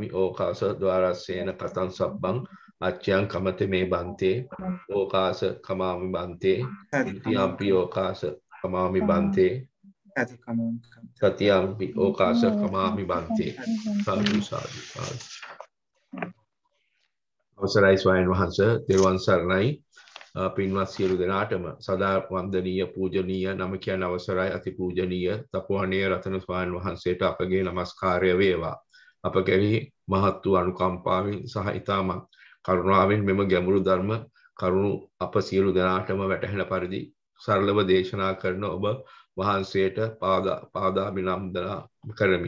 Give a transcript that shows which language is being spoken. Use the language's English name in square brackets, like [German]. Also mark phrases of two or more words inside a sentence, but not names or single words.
[Pali] ඕකාස ద్వාරස්සේන කතං සබ්බං අච්ඡයන් කමත මේ බන්තේ ඕකාස කමාමි බන්තේ ඉතියම්පි ඕකාස කමාමි බන්තේ සතියම්පි ඕකාස කමාමි බන්තේ. [Sinhala] සාදු සාදු සාදු. අවසරයි ස්වාමීන් වහන්සේ, තෙරුවන් සරණයි. පින්වත් සියලු දෙනාටම සදා වන්දනීය පූජනීය නම කියන අවසරයි අති පූජනීය තපෝවණේ රතන ස්වාමීන් වහන්සේට අපගේ নমස්කාරය වේවා. අප කෙරෙහි මහත් වූ අනුකම්පාවෙන් සහ ඊටමත් කරුණාවෙන් මෙම ගැඹුරු ධර්ම කරුණු අප සියලු දෙනාටම වැටහෙන පරිදි සරලව දේශනා කරන ඔබ වහන්සේට පාදාභිනන්දනා කරමි.